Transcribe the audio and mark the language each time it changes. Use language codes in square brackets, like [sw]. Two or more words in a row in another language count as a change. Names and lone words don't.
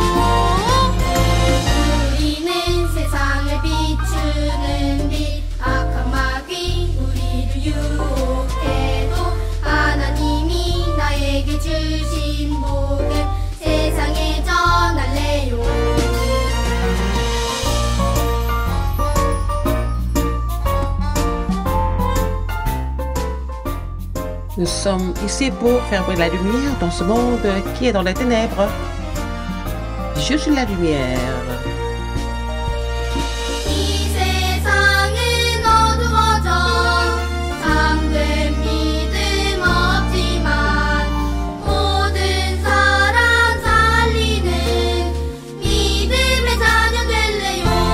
[ko] 우리는 세상을 비추는 빛 악한 마귀 우리를 유혹해도 하나님이 나에게 주신 복음 세상에 전할래요 [fr] Nous sommes ici pour faire briller la lumière dans ce monde qui est dans les ténèbres. Je suis la lumière. [ko] 이 세상은 어두워져 참된 믿음 없지만 모든 사람 살리는 믿음의 자녀 될래요